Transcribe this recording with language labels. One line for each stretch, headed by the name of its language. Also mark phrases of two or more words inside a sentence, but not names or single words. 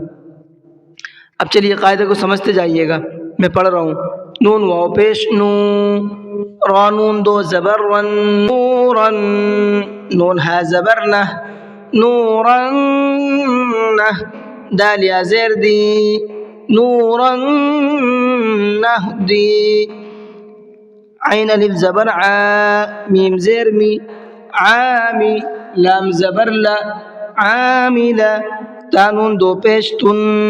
Urdu: اب چلیے قاعدے کو سمجھتے جائیے گا، میں پڑھ رہا ہوں۔ نون واو پیش نو، را نون دو زبر رن، نورن، نون ہا زبر نہ، نورن نہ، دال یا زیر دی، نورن نہدی، عین الف زبر عا، میم زیر می، عامی، لام زبر لا، عاملہ، تا نون دو پیش تن،